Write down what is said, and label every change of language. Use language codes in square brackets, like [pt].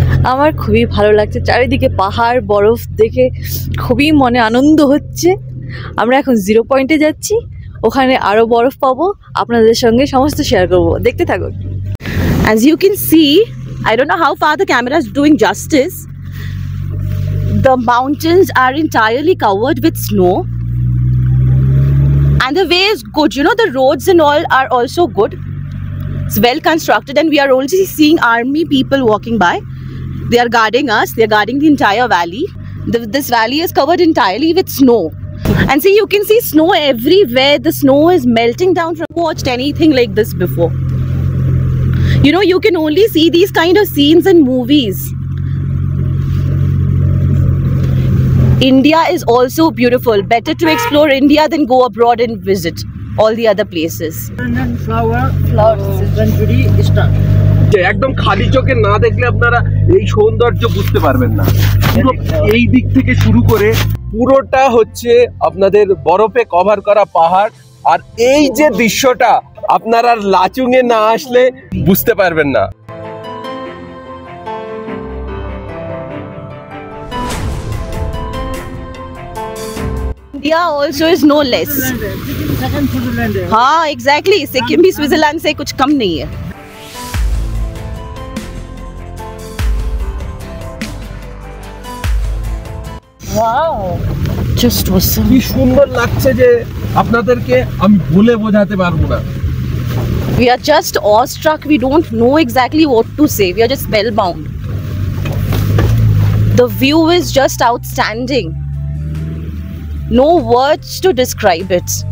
[bn] আমার খুবই ভালো লাগছে, চারিদিকে পাহাড় বরফ দেখে খুবই মনে আনন্দ হচ্ছে। আমরা এখন জিরো পয়েন্টে যাচ্ছি, ওখানে আরো বরফ পাবো, আপনাদের সঙ্গে সমস্ত শেয়ার করব, দেখতে থাকুন। [en] As you can see, I don't know how far the camera is doing justice. The mountains are entirely covered with snow. And the way is good, you know, the roads and all are also good. It's well constructed, and we are also seeing army people walking by. They are guarding us, they are guarding the entire valley. This valley is covered entirely with snow. And see, you can see snow everywhere. The snow is melting down. From watched anything like this before. You know, you can only see these kind of scenes in movies. India is also beautiful. Better to explore India than go abroad and visit all the other places. [bn] একদম খালি চোখে না দেখলে আপনারা এই সৌন্দর্য বুঝতে পারবেন না। পুরো এই দিক থেকে শুরু করে পুরোটা হচ্ছে আপনাদের বরফে কভার করা পাহাড়। আর এই যে দৃশ্যটা আপনারা লাচুংয়ে না আসলে বুঝতে পারবেন না। [en] India also is no less. [hi] हाँ, exactly. सिक्किम भी स्विट्जरलैंड से कुछ कम नहीं है। [en] Wow, just awesome. [bn] কি সুন্দর লাগছে যে আপনাদেরকে আমি বলে বোঝাতে পারবো না। We are just awestruck. We don't know exactly what to say. We are just spellbound. The view is just outstanding. No words to describe it.